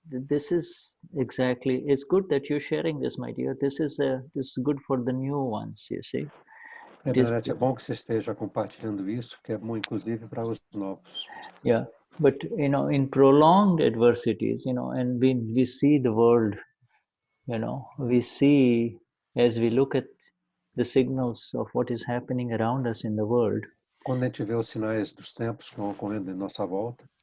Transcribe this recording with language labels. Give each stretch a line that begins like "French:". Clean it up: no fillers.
English: This is exactly, it's good that you're sharing this, my dear. This is good for the new ones, you see.
Portuguese: Bernadette, é bom que você esteja compartilhando isso, que é bom inclusive para os novos.
English: Yeah, but in prolonged adversities, and we see the world, we see, as we look at the signals of what is happening around us in the world.
Portuguese: Quando a gente vê os sinais dos tempos que estão ocorrendo em nossa volta,